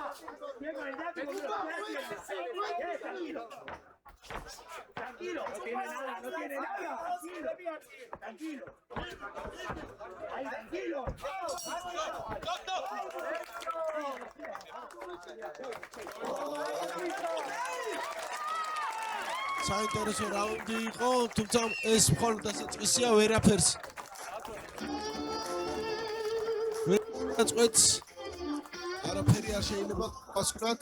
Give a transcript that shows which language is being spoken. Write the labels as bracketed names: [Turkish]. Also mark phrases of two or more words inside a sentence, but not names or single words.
[Spanish] Bien con el látigo, tranquilo. Tranquilo, no tiene nada, tranquilo. Ahí, tranquilo. [Georgian] საინტერესო რაუნდი იყო, თუმცა ეს მხოლოდ დასაწყისია, ვერაფერს წყვეტს არაფერი არ შეიძლება გასკვნათ.